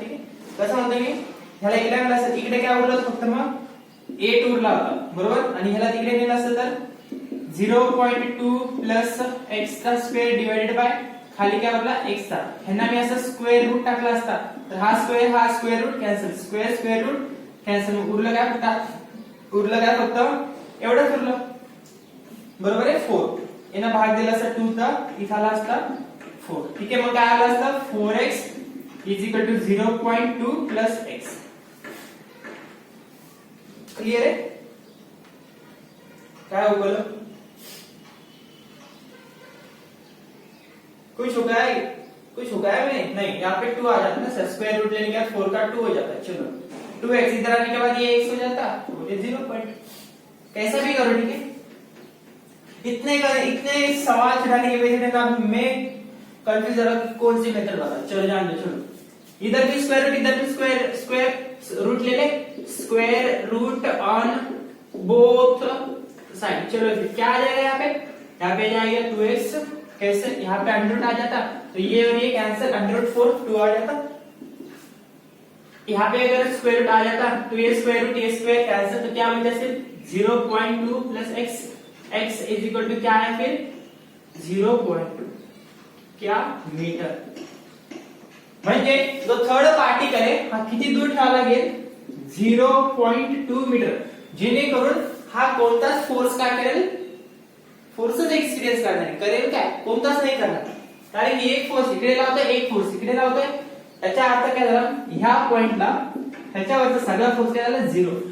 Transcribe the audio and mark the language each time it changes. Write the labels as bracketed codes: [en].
[mr] ठीक आहे, कसं म्हणतो मी, ह्याला इकडे आणलं असतं इकडे काय उरलं फक्त मग 8 उरला होता बरोबर, आणि ह्याला तिकडे नेलं असतं तर 0.2 प्लस एक्सचा स्क्वेअर डिवाइडेड बाय खाली काय उरला एक्सचा, ह्यांना मी असं स्क्वेअर रूट टाकला असता तर हा square route cancel, square route cancel, उरलं काय फक्त एवढंच उरलं बरोबर आहे 4. यांना भाग दिला असता 2 चा, इथं आला असता 4. ठीक आहे, मग काय आलं असतं 4x is equal to 0.2 plus x. [hi] Clear है? क्या हो बोलो, कुछ हो गया है? कुछ हो गया है मैंने? नहीं, यहाँ पे 2 आ जाता है ना सर, स्क्वायर रूट लेने के बाद 4 का 2 हो जाता है. चलो 2x इधर आने के बाद ये x हो जाता, तो ये 0 पॉइंट, कैसा भी करो. ठीक है, इतने सवाल छुड़ाने की वजह से ना मैं कंफ्यूज हो रहा हूं कौन सी मेथड बता. चलो जान दो, चलो इधर भी स्क्वायर रूट इधर भी स्क्वायर रूट ले ले, square root on both side. चलो फिर क्या आ जाएगा यहाँ पे जाएगा 2x, कैसे यहाँ पे अंडर रूट आ जाता तो ये और ये कैंसिल, अंडर रूट 4 2 आ जाता. यहाँ पे अगर स्क्वायर रूट आ जाता तो ये स्क्वायर रूट ये स्क्वायर कैंसिल, तो क्या बन जाए 0.2 plus x, x is equal to क्या है फिर 0.2 क्या मीटर. [mr] म्हणजे जो थर्ड पार्टिकल आहे हा किती दूर ठेवावा लागेल 0.2 मीटर, जेणेकरून हा कोणताच फोर्स काय करेल, फोर्सच एक्सपिरियन्स करणार आहे, करेल काय कोणताच नाही करणार, कारण की एक फोर्स इकडे लावतोय एक फोर्स इकडे लावतोय, त्याचा अर्थ काय झाला ह्या पॉइंटला त्याच्यावरचा सगळा फोर्स काय झाला 0.